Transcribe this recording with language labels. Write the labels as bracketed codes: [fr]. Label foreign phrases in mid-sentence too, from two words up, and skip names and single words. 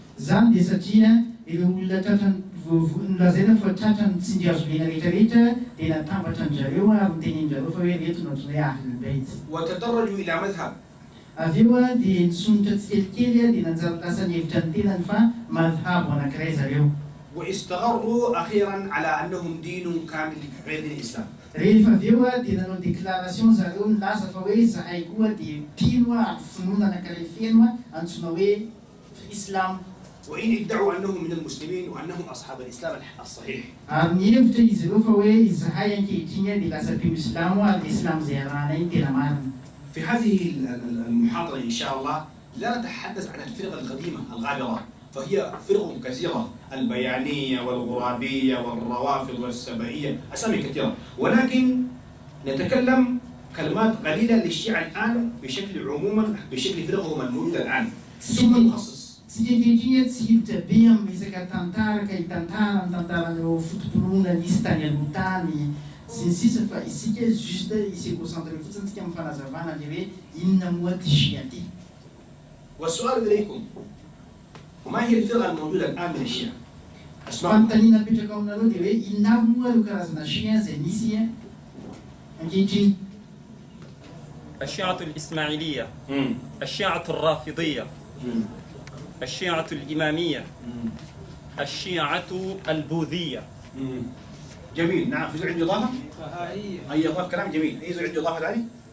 [ar] وتدرجوا إلى مذهب. واستغروا أخيرا على أنهم دين كامل غير دين الإسلام. [mg] Rehefa aveo dia nanao déclaration zareo nilaza fa hoe zahay koa dia mpino finoana anankiray feno antsoina hoe Islam. [ar] وإن ادعوا أنهم من المسلمين وأنهم أصحاب الإسلام الصحيح. [mg] Ary nihevitra izy ireo fa hoe zahay ankehitriny dia lasa mpino Islamo ary Islam zay arahana iny tena marina. [ar] في هذه المحاضرة إن شاء الله لا نتحدث عن الفرق القديمة الغابرة، فهي فرق كثيرة، البيانية والغرابية والروافض والسبائية، أسامي كثيرة، ولكن نتكلم كلمات قليلة للشيعة الآن بشكل عموما بشكل فرقهم الموجودة الآن ثم نخصص. [mg] Sijajinha tsy hiditra be amin'ny resaka tantaraka hitantara ny tantaran'ireo fotompolona nisy tany aloha tany sy ny sisa fa isika juste isy concentré fotsiny tsika amin'ny fanazavana le hoe inona moa ty Shia ty. [ar] والسؤال إليكم، وما هي الفرقة الموجودة الآن من الشيعة؟ [mg] Fanontaniana apetraka aminareo dia hoe inona avy moa ireo karazana Shia izay nisy ankehitriny. [ar] الشيعة الإسماعيلية، الشيعة الرافضية، الشيعة الإمامية، الشيعة البوذية. جميل، نعم. في عندي إضافة؟ أي إضافة؟ كلام جميل. أي عنده إضافة ثانية؟